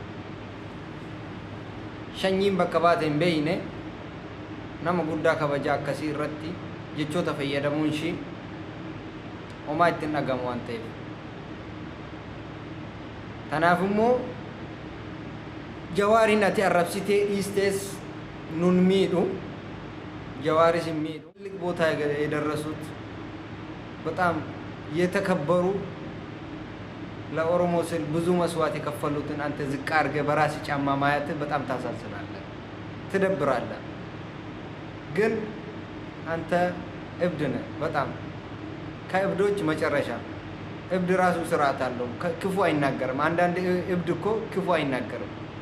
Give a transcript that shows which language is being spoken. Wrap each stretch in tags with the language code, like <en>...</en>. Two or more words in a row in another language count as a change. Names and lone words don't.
<om>shanyiin bakka baate hin beeyne nama guddaa kabajaa akkasii irratti jechoota fayyadamuun ishii homaa ittiin dhagamu waan ta'eef tanaaf immoo Jawaarin ati arrabsitee dhiistees nun miidhu Jawaaris hin miidhu</om> <am>ትልቅ ቦታ የደረሱት በጣም የተከበሩ ለኦሮሞ ስል ብዙ መስዋዕት የከፈሉትን አንተ ዝቅ አድርገህ በራስ ጫማ ማየት በጣም ታሳዝናለህ ትደብራለህ ግን አንተ እብድ ነህ በጣም ከእብዶች መጨረሻ እብድ ራሱ ስርዓት አለው ክፉ አይናገርም አንዳንድ እብድ እኮ ክፉ አይናገርም</am>